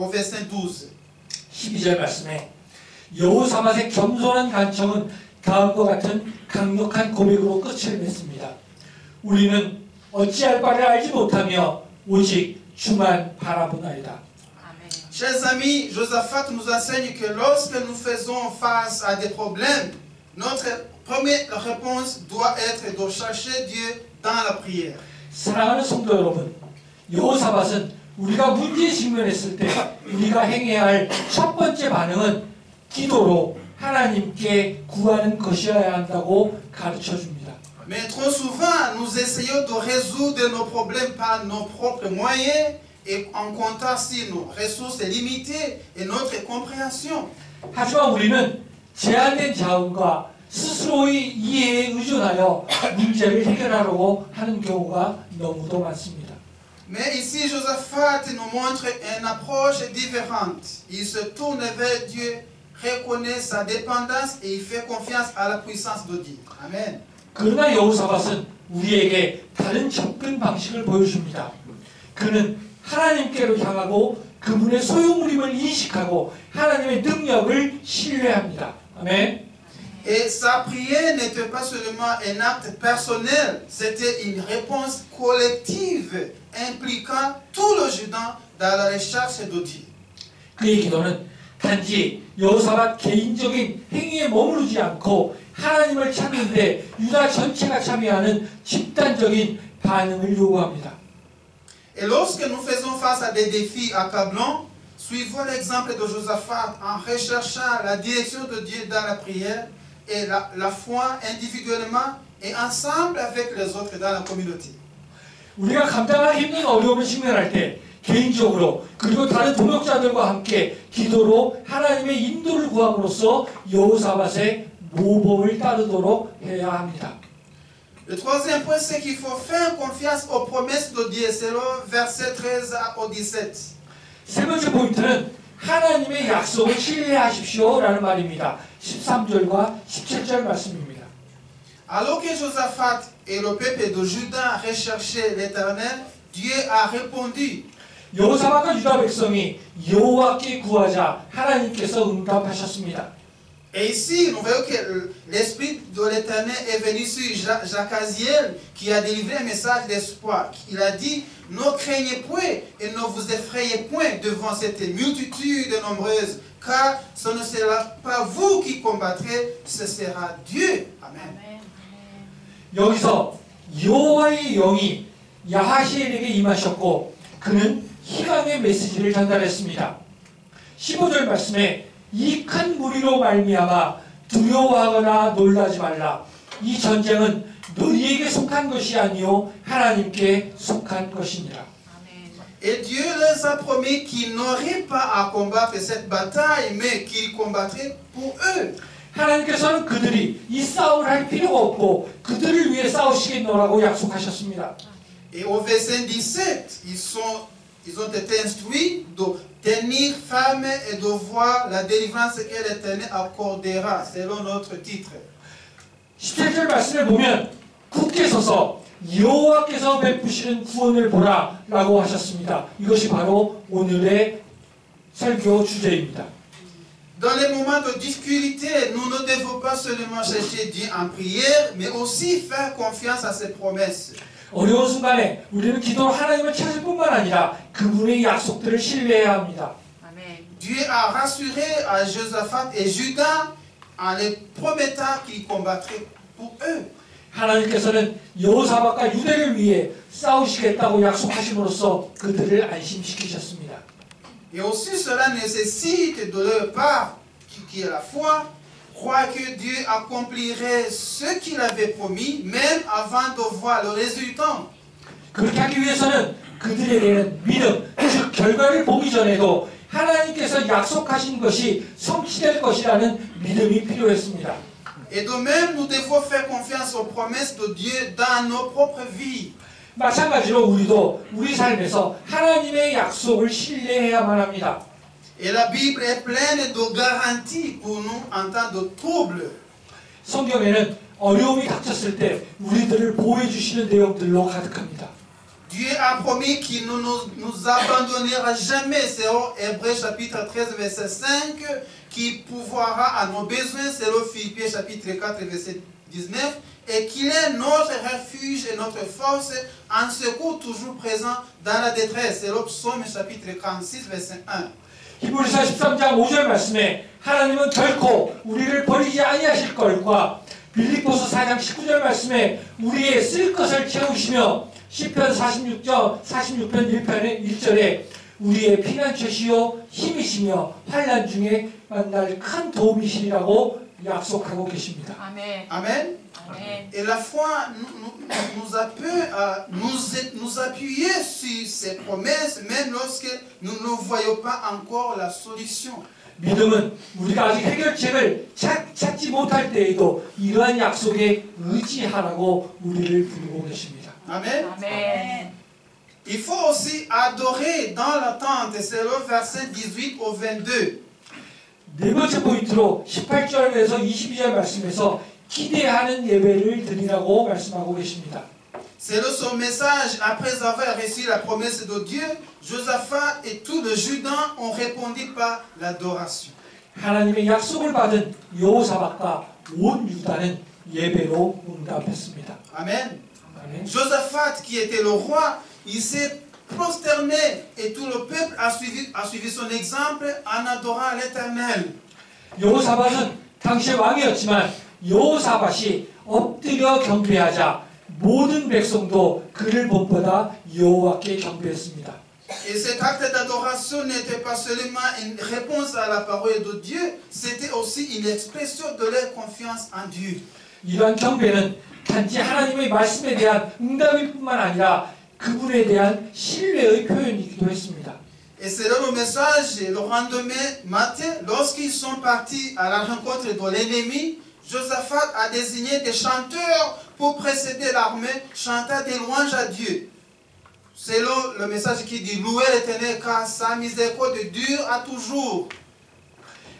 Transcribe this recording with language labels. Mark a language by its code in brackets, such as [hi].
[fr] Au verset 12. [ko] 12절 말씀에 여호사밧의 겸손한 간청은 다음과 같은 강력한 고백으로 끝을 맺습니다. 우리는 어찌할 바를 알지 못하며 오직 주만 바라보나이다. [fr] Chers amis, Josaphat nous enseigne que lorsque nous faisons face à des problèmes, notre première réponse doit être de chercher Dieu dans la prière. [ko] 사랑하는 성도 여러분, 여호사밧은 우리가 문제에 직면했을 때 우리가 행해야 할 첫 번째 반응은 기도로 하나님께 구하는 것이어야 한다고 가르쳐 줍니다. [fr] Mais trop souvent, nous essayons de résoudre nos problèmes par nos propres moyens et en comptant sur nos ressources limitées et notre compréhension. [ko] 하지만 우리는 제한된 자원과 스스로의 이해에 의존하여 문제를 해결하려고 하는 경우가 너무도 많습니다. [fr] Mais ici, Josaphat nous montre une approche différente. Il se tourne vers Dieu, reconnaît sa dépendance et il fait confiance à la puissance de Dieu. Amen. [ko] 그러나 여호사밧은 우리에게 다른 접근 방식을 보여줍니다. 그는 하나님께로 향하고 그분의 소유물임을 인식하고 하나님의 능력을 신뢰합니다. 아멘. [fr] Et sa prière n'était pas seulement un acte personnel, c'était une réponse collective impliquant tout le Juda dans la recherche de Dieu. [ko] 그의 기도는 단지 여호사밧 개인적인 행위에 머무르지 않고 하나님을 찾는데 유다 전체가 참여하는 집단적인 반응을 요구합니다. [fr] Et lorsque nous faisons face à des défis accablants, suivons l'exemple de Josaphat en recherchant la direction de Dieu dans la prière et la foi individuellement et ensemble avec les autres dans la communauté. [ko] 우리가 감당하기 힘든 어려움을 직면할 때 개인적으로 그리고 다른 동역자들과 함께 기도로 하나님의 인도를 구함으로써 여호사밧의 모범을 따르도록 해야 합니다. [fr] Le troisième point, c'est qu'il faut faire confiance aux promesses de Dieu, selon versets 13 au 17. [ko] 세 번째 포인트는 하나님의 약속을 신뢰하십시오라는 말입니다. 13절과 17절 말씀입니다. [fr] Alors que Josaphat et le peuple de Juda recherchaient l'Éternel, Dieu a répondu. [ko] 여호사밧과 유다 백성이 여호와께 구하자 하나님께서 응답하셨습니다. [fr] Et ici, nous voyons que l'Esprit de l'Éternel est venu sur Jacaziel, qui a délivré un message d'espoir. Il a dit, ne craignez point et ne vous effrayez point devant cette multitude nombreuse, car ce ne sera pas vous qui combattrez, ce sera Dieu. Amen. [ko] 여기서 여호와의 영이 야하시엘에게 임하셨고 그는 희망의 메시지를 전달했습니다. 15절 말씀에 이 큰 무리로 말미암아 두려워하거나 놀라지 말라. 이 전쟁은 너희에게 속한 것이 아니요 하나님께 속한 것이니라. [fr] Et Dieu leur a promis qu'ils n'auraient pas à combattre cette bataille, mais qu'ils combattraient pour eux. [ko] 하나님께서는 그들이 이 싸움을 할 필요가 없고 그들을 위해 싸우시겠노라고 약속하셨습니다. [fr] Et au verset 17, ils ont été instruits de tenir ferme et de voir la délivrance que l'Éternel accordera, selon notre titre. [ko] 17절 말씀을 보면 굳게 서서 여호와께서 베푸시는 구원을 보라 라고 하셨습니다. 이것이 바로 오늘의 설교 주제입니다. [fr] Dans les moments de difficulté, nous ne devons pas seulement chercher Dieu en prière, mais aussi faire confiance à ses promesses. [ko] 어려운 순간에 우리는 기도로 하나님을 찾을 뿐만 아니라 그분의 약속들을 신뢰해야 합니다. [fr] Dieu a rassuré à Josaphat et Juda en les promettant qu'il combattrait pour eux. [ko] 하나님께서는 여호사밧과 유대를 위해 싸우시겠다고 약속하심으로써 그들을 안심시키셨습니다. [fr] Et aussi cela nécessite de leur part, qui est la foi, croire que Dieu accomplirait ce qu'il avait promis, même avant de voir le résultat. [ko] 그렇게 하기 위해서는 그들에게는 믿음, 즉 결과를 보기 전에도 하나님께서 약속하신 것이 성취될 것이라는 믿음이 필요했습니다. [fr] Et de même, nous devons faire confiance aux promesses de Dieu dans nos propres vies. [ko] 마찬가지로 우리도 우리 삶에서 하나님의 약속을 신뢰해야만 합니다. [fr] Et la Bible est pleine de garanties pour nous en temps de trouble. [ko] 성경에는 어려움이 닥쳤을 때 우리들을 보호해 주시는 내용들로 가득합니다. [fr] Dieu a promis qu'il ne nous abandonnera jamais, selon Hébreux chapitre 13 verset 5, qu'il pourvoira à nos besoins, selon Philippiens chapitre 4 verset 19, et qu'il est notre refuge et notre force, un secours toujours présent dans la détresse, selon Psaume chapitre 46 verset 1. [ko] 히브리서 13장 5절 말씀에 하나님은 결코 우리를 버리지 아니하실 것과 빌립보서 4장 19절 말씀에 우리의 쓸 것을 채우시며 시편 46편 1절에 우리의 피난처시요 힘이시며 환난 중에 만날 큰 도움이시라고 약속하고 계십니다. 아멘. Amen. [fr] Et la foi nous appelle à nous appuyer sur ces promesses, même lorsque nous ne voyons pas encore la solution. [ko] 믿음은 우리가 아직 해결책을 찾지 못할 때에도 이러한 약속에 의지하라고 우리를 부르고 계십니다. [fr] Amen. Amen. Il faut aussi adorer dans l'attente, c'est le verset 18 au 22. [ko] 네 번째 포인트로 18절에서 22절 말씀에서 기대하는 예배를 드리라고 말씀하고 계십니다. [fr] Selon son message, après avoir reçu la promesse de Dieu, Josaphat et tout le Juda ont répondu par l'adoration. [ko] 하나님의 약속을 받은 여호사밧과 온 유다는 예배로 응답했습니다. [fr] Amen. [ko] 아멘. [fr] Josaphat, qui était le roi, il s'est prosterné et tout le peuple a suivi son exemple en adorant l'Éternel. [ko] 여호사밧은 당시의 왕이었지만 여호사밧이 엎드려 경배하자 모든 백성도 그를 본보다 여호와께 경배했습니다. [fr] Et cet acte d'adoration n'était pas seulement une réponse à la parole de Dieu, c'était aussi une expression de leur confiance en Dieu. [ko] 이러한 경배는 단지 하나님의 말씀에 대한 응답일 뿐만 아니라 그분에 대한 신뢰의 표현이기도 했습니다. [fr] Et selon le message, le lendemain matin, lorsqu'ils sont partis à la rencontre de l'ennemi, Josaphat a désigné des chanteurs pour précéder l'armée, chantant des louanges à Dieu. Selon le message qui dit « Louez l'Éternel car sa miséricorde dure à toujours ».